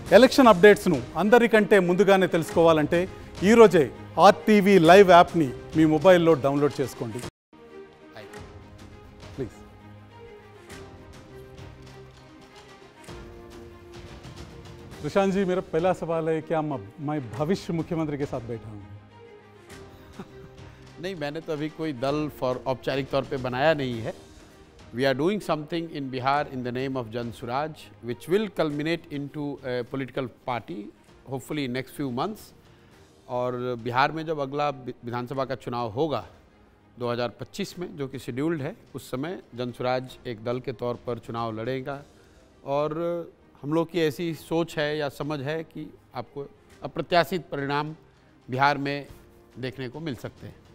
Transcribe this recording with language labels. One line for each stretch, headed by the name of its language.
Telugu: Election అప్డేట్స్ను అందరికంటే ముందుగానే తెలుసుకోవాలంటే ఈరోజే ఆర్టీవీ లైవ్ యాప్ని మీ మొబైల్లో డౌన్లోడ్ చేసుకోండి ప్లీజ్.
Hindi: प्रशांत जी, मेरा पहला सवाल है, क्या मैं भविष्य मुख्यमंत्री के साथ बैठा हूँ? नहीं, मैंने तो अभी कोई दल औपचारिक तौर पे बनाया नहीं है.
English: We are doing something in Bihar in the name of Jan Suraj, which will culminate into a political party, hopefully next few months.
Hindi: और बिहार में जब अगला विधानसभा का चुनाव होगा 2025 में, जो कि शेड्यूल्ड है, उस समय जन सुराज एक दल के तौर पर चुनाव लड़ेगा. और हम लोग की ऐसी सोच है या समझ है कि आपको अप्रत्याशित परिणाम बिहार में देखने को मिल सकते हैं.